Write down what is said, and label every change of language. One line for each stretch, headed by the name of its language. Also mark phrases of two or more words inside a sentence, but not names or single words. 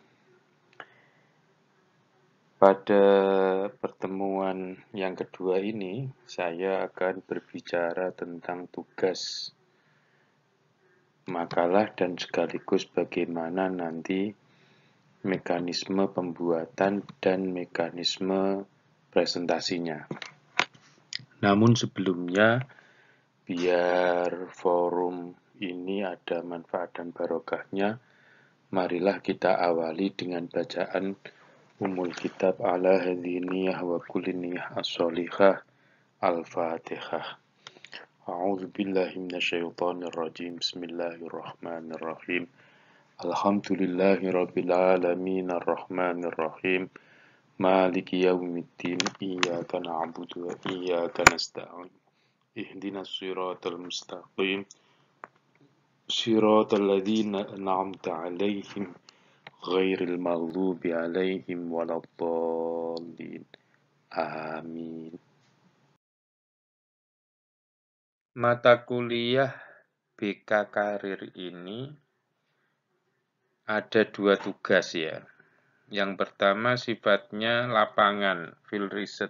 Indonesian: Pada pertemuan yang kedua ini, saya akan berbicara tentang tugas makalah dan sekaligus bagaimana nanti mekanisme pembuatan dan mekanisme presentasinya. Namun sebelumnya, biar forum ini ada manfaat dan barokahnya, marilah kita awali dengan bacaan Ummul Kitab
Arabic: على هذه النية وكل نية الصالحة
Indonesian: Al-Fatihah.
Arabic: أعوذ بالله من الشيطان الرجيم. بسم الله الرحمن الرحيم الحمد لله رب العالمين الرحمن الرحيم. مالك يوم الدين. إياك نعبد وإياك نستعين اهدنا الصراط المستقيم. صراط الذين أنعمت عليهم غير المغضوب عليهم ولا الضالين. Amin.
Indonesian: Mata kuliah BK Karir ini ada dua tugas ya. Yang pertama sifatnya lapangan,
English: field research.